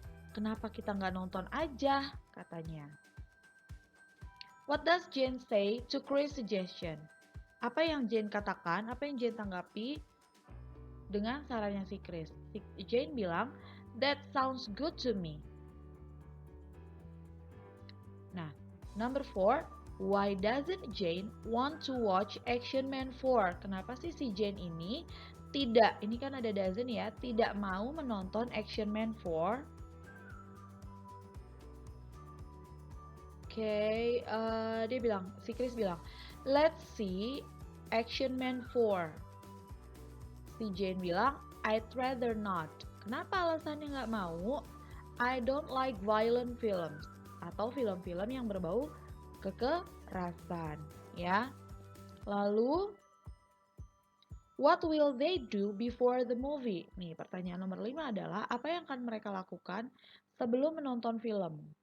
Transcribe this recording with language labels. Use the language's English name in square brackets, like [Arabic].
[Indonesian] Kenapa kita nggak nonton aja, katanya. [English] What does Jane say to Chris' suggestion? [Indonesian] Apa yang Jane katakan, apa yang Jane tanggapi dengan sarannya si Chris? Si Jane bilang, [English] that sounds good to me. Nah, number 4, why doesn't Jane want to watch Action Man 4? [Indonesian] Kenapa sih si Jane ini tidak, ini kan ada doesn't ya, tidak mau menonton Action Man 4? Oke, dia bilang, si Chris bilang, [English] let's see Action Man 4. [Indonesian] Si Jane bilang, [English] I'd rather not. [Indonesian] Kenapa alasannya nggak mau? [English] I don't like violent films. [Indonesian] Atau film-film yang berbau kekerasan, ya. [English] Lalu, what will they do before the movie? [Indonesian] Nih, pertanyaan nomor 5 adalah, apa yang akan mereka lakukan sebelum menonton film?